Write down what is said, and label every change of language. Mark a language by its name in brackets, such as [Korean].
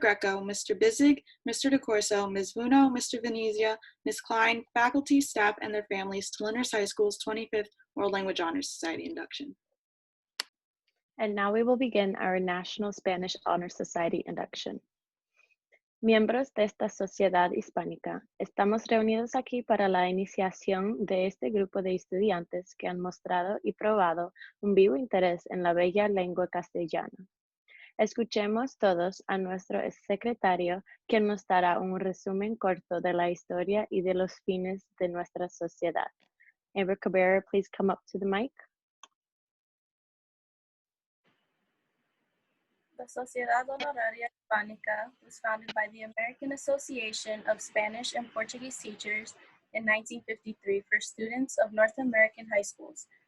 [English] Greco, Mr. Bizig, Mr. DeCorso, Ms. Vuno, Mr. Venezia, Ms. Klein, faculty, staff, and their families to Lyndhurst High School's 25th World Language Honors Society induction. And now we will begin our National Spanish Honor Society induction. [Spanish] Miembros de esta sociedad hispánica, estamos reunidos aquí para la iniciación de este grupo de estudiantes que han mostrado y probado un vivo interés en la bella lengua castellana. Escuchemos todos a nuestro secretario, quien nos dará un resumen corto de la historia y de los fines de nuestra sociedad. [English] Amber Cabrera, please come up to the mic. The Sociedad Honoraria Hispánica was founded by the American Association of Spanish and Portuguese Teachers in 1953 for students of North American high schools.